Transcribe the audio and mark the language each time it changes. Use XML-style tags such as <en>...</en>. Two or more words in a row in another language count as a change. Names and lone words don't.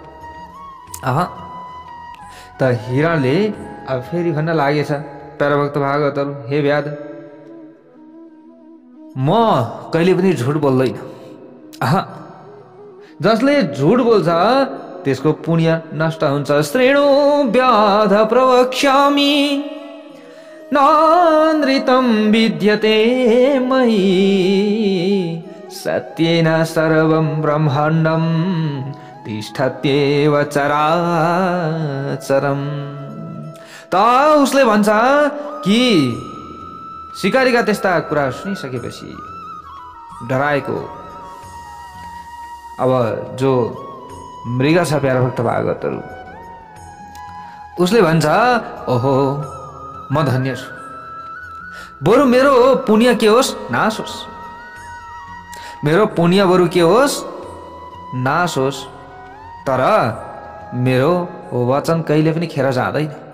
<ne>त हिरणले अब फेरि भन्न लागेछ, प्यारोभक्त भागवतहरु, हे व्याध, म कहिले पनि झुट बोल्दैन। जसले झुट बोल्छ त्यसको पुण्य नष्ट हुन्छ।</ne> <sa>श्रेणु व्याध प्रवक्ष्यामि नानृतं विद्यते मयि सत्येन सर्वं ब्रह्माण्डं तिष्ठत्येव चराचरम्।</sa> <ne>त उसले भन्छ कि शिकारीका त्यस्ता कुरा सुनिसकेपछि डराएको अब जो मृग छ प्यारा भक्त भागवतहरू, उसले भन्छ ओहो म धन्य छु, बरु मेरो पुण्य के होस् नाश होस्, मेरो पुण्य बरु के होस् नाश होस्, तर मेरो वचन कहिले पनि खेर जाँदैन।</ne>